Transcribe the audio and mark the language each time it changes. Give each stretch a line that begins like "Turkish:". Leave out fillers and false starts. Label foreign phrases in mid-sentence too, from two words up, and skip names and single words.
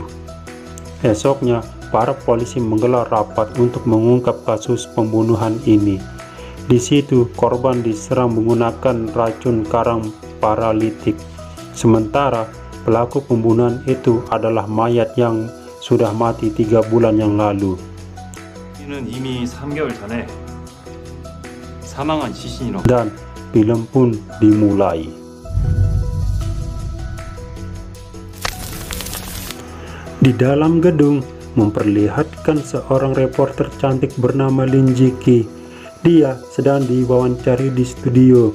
Indonesian: Esoknya, para polisi menggelar rapat untuk mengungkap kasus pembunuhan ini. Di situ, korban diserang menggunakan racun karang paralitik. Sementara, pelaku pembunuhan itu adalah mayat yang sudah mati 3 bulan yang lalu.
Korean: 이는 이미 3개월 전에 사망한 시신이라고.
Indonesian: Dan film pun dimulai. Di dalam gedung memperlihatkan seorang reporter cantik bernama Lin Jiki. Dia sedang diwawancari di studio.